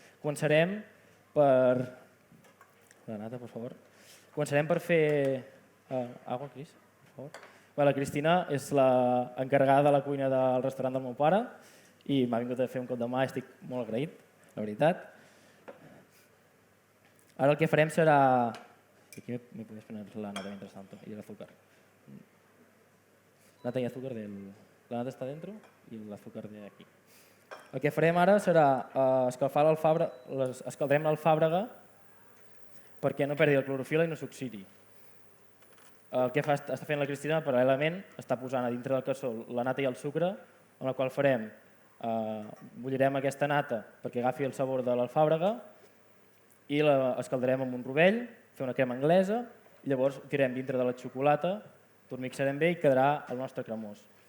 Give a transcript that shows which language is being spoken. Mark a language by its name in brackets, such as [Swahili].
[Catalan] Començarem per... La nata, per favor. Començarem per fer... Agua, Cris, per favor. La Cristina és l'encarregada de la cuina del restaurant del meu pare i m'ha vingut a fer un cop de mà i estic molt agraït, la veritat. Ara el que farem serà... [Spanish] Aquí me puedes poner la nata mientras tanto y el azúcar. Nata y azúcar La nata está dentro y el azúcar de aquí. [Catalan] El que farem ara serà escaldarem l'alfàbrega perquè no perdi el clorofil i no s'oxidi. El que està fent la Cristina, paral·lelament, està posant a dintre del cassó la nata i el sucre, amb la qual farem, bullirem aquesta nata perquè agafi el sabor de l'alfàbrega i l'escaldarem amb un rovell, fer una crema anglesa, i llavors ho tirem dintre de la xocolata, ho mixarem bé i quedarà el nostre cremós.